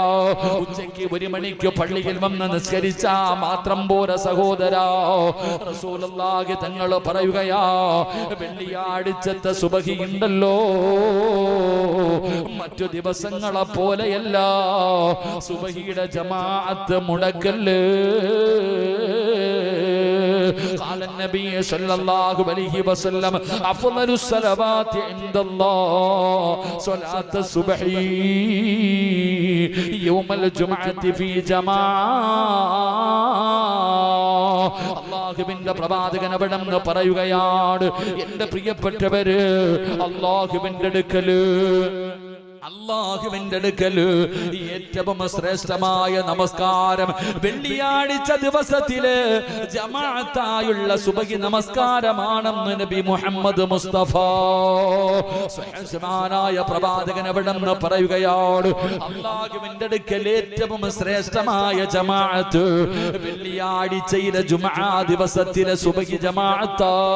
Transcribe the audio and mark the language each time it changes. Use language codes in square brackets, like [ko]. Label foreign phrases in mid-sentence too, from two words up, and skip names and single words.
[ml] ഉച്ചയ്ക്ക് 1 മണിക്ക് പള്ളിയിൽ വന്ന് നിസ്കരിച്ചാ മാത്രം പോരാ സഹോദരാ. റസൂലുള്ളാഹി തങ്ങൾ പറയുകയാ, വെള്ളിയാഴ്ചത്തെ സുബഹി ഉണ്ടല്ലോ, മറ്റു ദിവസങ്ങളെ പോലെയല്ല. സുബഹിയുടെ ജമാഅത്ത് മുടക്കല്ലേ. [ar] قال النبي صلى الله عليه وسلم أفضل الصلوات عند الله صلاة الصبح يوم الجمعة في جماعة. [ml] അല്ലാഹുവിന്റെ പ്രവാചകൻ അവിടെന്ന് പറയുകയാണ്, എന്റെ പ്രിയപ്പെട്ടവര്, അല്ലാഹുവിന്റെ അടുക്കല് ഏറ്റവും ശ്രേഷ്ഠമായ നമസ്കാരം വെള്ളിയാഴ്ച ദിവസത്തില് ജമാഅത്തായുള്ള സുബഹി നമസ്കാരമാണെന്ന് നബി മുഹമ്മദ് മുസ്തഫ സുബ്ഹാനായ പ്രവാചകൻ അവിടെന്ന് പറയുകയാണ്, അല്ലാഹുവിന്റെ അടുക്കൽ ഏറ്റവും ശ്രേഷ്ഠമായ ജമാഅത്ത് വെള്ളിയാഴ്ചയിലെ ജുമുഅ ദിവസത്തിലെ സുബഹി ജമാഅത്താ.